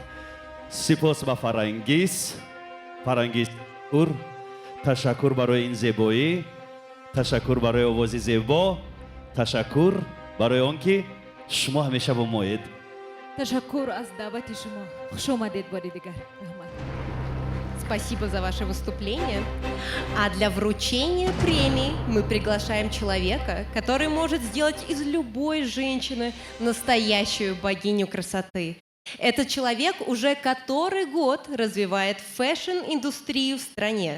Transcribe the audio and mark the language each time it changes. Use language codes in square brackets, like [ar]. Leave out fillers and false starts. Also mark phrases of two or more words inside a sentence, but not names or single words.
[fa] سپاس به فرنگیس اور تشکر برای این زیبایی، تشکر برای آواز زیبا، تشکر برای آنکه شما همیشه با مایید. تشکر از دعوت شما. خوش آمدید باری دیگر. رحمت. [ru] Спасибо за ваше выступление. А для вручения премии мы приглашаем человека, который может сделать из любой женщины настоящую богиню красоты. Этот человек уже который год развивает фэшн-индустрию в стране.